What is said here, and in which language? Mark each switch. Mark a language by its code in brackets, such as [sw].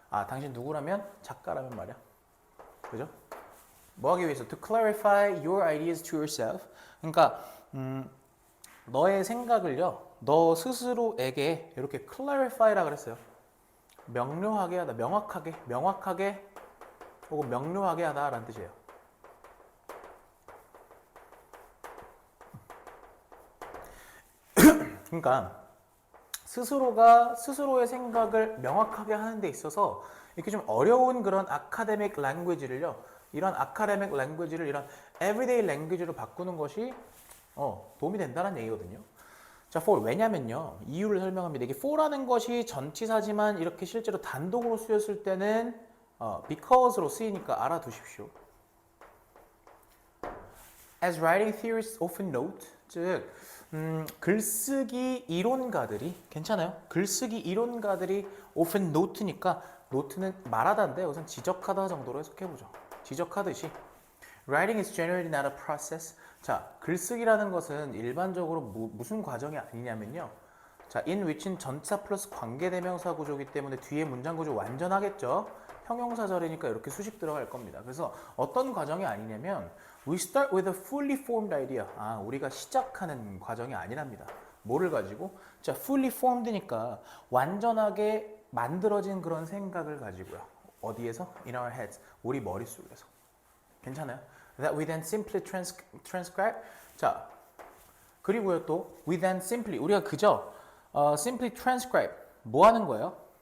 [ko] 당신 누구라면 작가라면 말이야. 그죠? 뭐 하기 위해서? [en] To clarify your ideas to yourself. [ko] 그러니까 너의 생각을요. 너 스스로에게 이렇게 clarify라 그랬어요. 명료하게 하다, 명확하게 혹은 명료하게 하다라는 뜻이에요. 그러니까 스스로의 생각을 명확하게 하는 데 있어서 이렇게 좀 어려운 그런 아카데믹 랭귀지를요. 이런 아카데믹 랭귀지를 이런 에브리데이 랭귀지로 바꾸는 것이 도움이 된다는 얘기거든요. 자, for 왜냐면요. 이유를 설명합니다. 이게 for라는 것이 전치사지만 이렇게 실제로 단독으로 쓰였을 때는 because로 쓰이니까 알아두십시오. [en] As writing theorists often note, [ko] 즉 글쓰기 이론가들이 괜찮아요? 글쓰기 이론가들이 often note니까 note는 말하다인데 우선 지적하다 정도로 해석해보죠. 지적하듯이 [en] writing is generally not a process. [ko] 자, 글쓰기라는 것은 일반적으로 무슨 과정이 아니냐면요. 자, in which는 전치사 플러스 관계대명사 구조이기 때문에 뒤에 문장 구조 완전하겠죠. 형용사절이니까 이렇게 수식 들어갈 겁니다. 그래서 어떤 과정이 아니냐면 [en] we start with a fully formed idea. [ko] 우리가 시작하는 과정이 아니랍니다. 뭐를 가지고? 자, fully formed니까 완전하게 만들어진 그런 생각을 가지고요. 어디에서? [en] In our heads. [ko] 우리 머릿속에서. 괜찮아요? [en] That we then simply transcribe. [ko] 자, 그리고요 또 [en] we then simply [ko] 우리가 그저 [en] simply transcribe [ko] 뭐 하는 거예요?